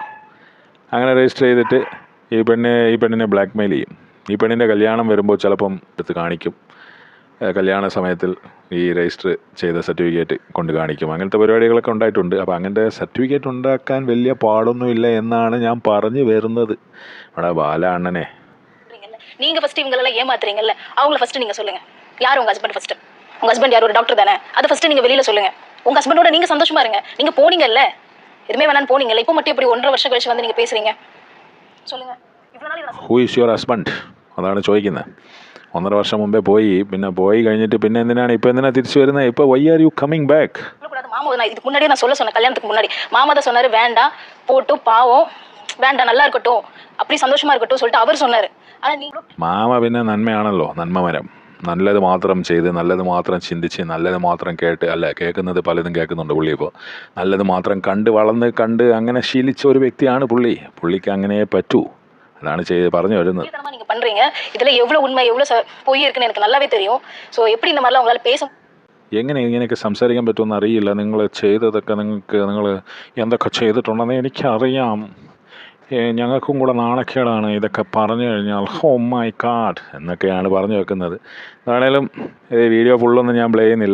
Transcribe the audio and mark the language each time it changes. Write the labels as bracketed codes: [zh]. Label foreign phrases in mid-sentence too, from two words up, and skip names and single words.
[ml] അങ്ങനെ രജിസ്റ്റർ ചെയ്തിട്ട് ഈ പെണ്ണിനെ ബ്ലാക്ക് മെയിൽ ചെയ്യും. ഈ പെണ്ണിൻ്റെ കല്യാണം വരുമ്പോൾ ചിലപ്പം എടുത്ത് കാണിക്കും. കല്യാണ സമയത്തിൽ ഈ രജിസ്റ്റർ ചെയ്ത സർട്ടിഫിക്കറ്റ് കൊണ്ട് കാണിക്കും. അങ്ങനത്തെ പരിപാടികളൊക്കെ ഉണ്ടായിട്ടുണ്ട്. അപ്പോൾ അങ്ങനത്തെ സർട്ടിഫിക്കറ്റ് ഉണ്ടാക്കാൻ വലിയ പാടൊന്നുമില്ല എന്നാണ് ഞാൻ പറഞ്ഞു വരുന്നത്. ഇവിടെ ബാല അണ്ണനെ [ta] நீங்க ஃபர்ஸ்ட் இவங்களெல்லாம் ஏமாத்துறீங்கல்ல, அவங்கள ஃபர்ஸ்ட் நீங்க சொல்லுங்க. யார் உங்க ஹஸ்பண்ட்? ஃபர்ஸ்ட் உங்க ஹஸ்பண்ட் யார்? ஒரு டாக்டர் தானே. அதை ஃபர்ஸ்ட் நீங்க வெளியில சொல்லுங்க. உங்க ஹஸ்பண்டோட நீங்க சந்தோஷமா இருங்க. நீங்க போனீங்கல்ல, எதுவுமே வேணான்னு போனீங்கல்ல, இப்போ மட்டும் எப்படி 1.5 வருஷம் கழிச்சு வந்து நீங்க பேசுறீங்க? சொல்லுங்க. இவ்வளவு நாள் [en] who is your husband [ml] അതാണ് ചോദിക്കുന്നത്. 1.5 വർഷം മുമ്പേ പോയി, പിന്നെ പോയി കഴിഞ്ഞിട്ട് പിന്നെ എന്തിനാണ് തിരിച്ചു വരുന്നത്? ഇപ്പോൾ [en] why are you coming back? [ta] மாமா நான் இதுக்கு முன்னாடியே நான் சொன்னேன், கல்யாணத்துக்கு முன்னாடி மாமா தான் சொன்னாரு, வேண்டாம் போட்டு பாவம், வேண்டாம் நல்லா இருக்கட்டும், அப்படி சந்தோஷமா இருக்கட்டும் சொல்லிட்டு அவர் சொன்னாரு. ஆனா நீங்க [ml] മാമ പിന്നെ നന്മയാണല്ലോ, നന്മമരം. നല്ലത് മാത്രം ചെയ്ത്, നല്ലത് മാത്രം ചിന്തിച്ച്, നല്ലത് മാത്രം കേട്ട്, അല്ല കേൾക്കുന്നത് പലതും കേൾക്കുന്നുണ്ട് പുള്ളി. ഇപ്പോൾ നല്ലത് മാത്രം കണ്ട് അങ്ങനെ ശീലിച്ച ഒരു വ്യക്തിയാണ് പുള്ളിക്ക് അങ്ങനെ പറ്റൂ. അതാണ് പറഞ്ഞു വരുന്നത്. [ta] நீங்க பண்றீங்க. இதுல எவ்வளவு உண்மை எவ்வளவு பொய் இருக்குன்னு எனக்கு நல்லாவே தெரியும். சோ எப்படி இந்த மாதிரிலாம் உங்களால பேச [ml] ഇങ്ങനെയൊക്കെ സംസാരിക്കാൻ പറ്റുമെന്ന് അറിയില്ല. നിങ്ങൾ എന്തൊക്കെ ചെയ്തിട്ടുണ്ടെന്ന് എനിക്കറിയാം. ഞങ്ങൾക്കും കൂടെ നാണക്കേടാണ് ഇതൊക്കെ പറഞ്ഞു കഴിഞ്ഞാൽ. [en] oh my god [ml] എന്നൊക്കെയാണ് പറഞ്ഞു വെക്കുന്നത്. എന്താണേലും വീഡിയോ ഫുള്ളൊന്നും ഞാൻ പ്ലേ ചെയ്യുന്നില്ല.